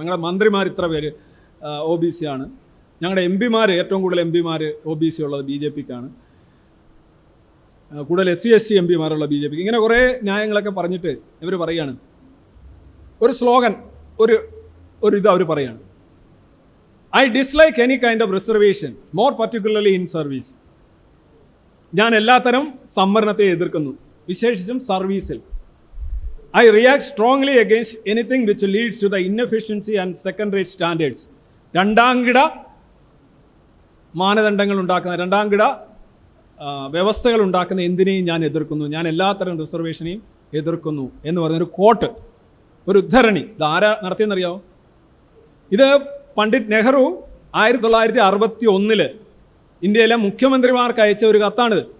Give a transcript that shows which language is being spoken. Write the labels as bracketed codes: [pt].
[ml] ഞങ്ങളുടെ മന്ത്രിമാർ ഇത്ര പേര് OBC ആണ്, ഞങ്ങളുടെ MP മാർ ഏറ്റവും കൂടുതൽ MP മാർ OBC ഉള്ളത് BJPക്കാണ്, കൂടുതൽ SC ST MP മാരുള്ള BJPക്ക്, ഇങ്ങനെ കുറേ ന്യായങ്ങളൊക്കെ പറഞ്ഞിട്ട് ഇവർ പറയുകയാണ്. ഒരു സ്ലോഗൻ, ഒരു ഇത് അവർ പറയുകയാണ്, [en] I dislike any kind of reservation, more particularly in service. [ml] ഞാൻ എല്ലാത്തരം സംവരണത്തെ എതിർക്കുന്നു, വിശേഷിച്ചും സർവീസിൽ. [en] I react strongly against anything which leads to the inefficiency and second-rate standards. [ml] രണ്ടാംകിട മാനദണ്ഡങ്ങൾ ഉണ്ടാക്കുന്ന, രണ്ടാംകിട വ്യവസ്ഥകൾ ഉണ്ടാക്കുന്ന എന്തിനേയും ഞാൻ എതിർക്കുന്നു, ഞാൻ എല്ലാത്തരം റിസർവേഷനെയും എതിർക്കുന്നു എന്ന് പറഞ്ഞൊരു കോട്ട്, ഒരു ഉദ്ധരണി. ഇത് ആരാ നടത്തിയെന്നറിയാമോ? ഇത് പണ്ഡിറ്റ് നെഹ്റു 1961 ഇന്ത്യയിലെ മുഖ്യമന്ത്രിമാർക്ക് അയച്ച ഒരു കത്താണിത്.